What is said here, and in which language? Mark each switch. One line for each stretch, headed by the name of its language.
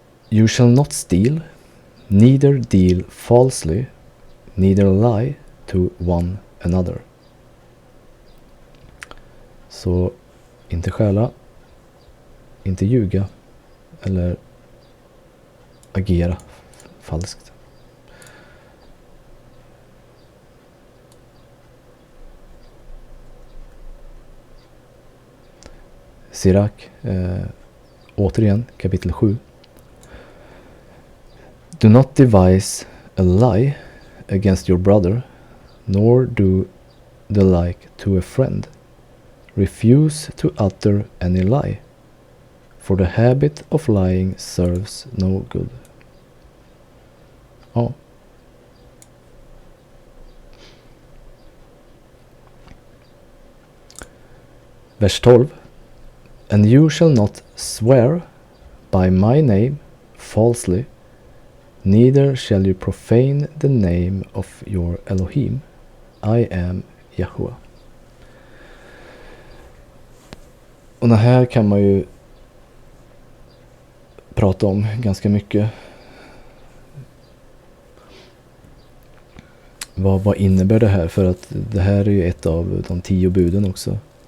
English: You shall not steal, neither deal falsely, neither lie to one another.
Swedish: Så inte stjäla, inte ljuga eller agera falskt. Sirak, återigen kapitel 7.
English: Do not devise a lie against your brother, nor do the like to a friend. Refuse to utter any lie, for the habit of lying serves no good.
Swedish: Ja. Vers 12.
English: And you shall not swear by my name falsely, neither shall you profane the name of your Elohim. I am Yahuwah.
Swedish: Och det här kan man ju prata om ganska mycket. Vad innebär det här? För att det här är ju ett av de 10 buden också.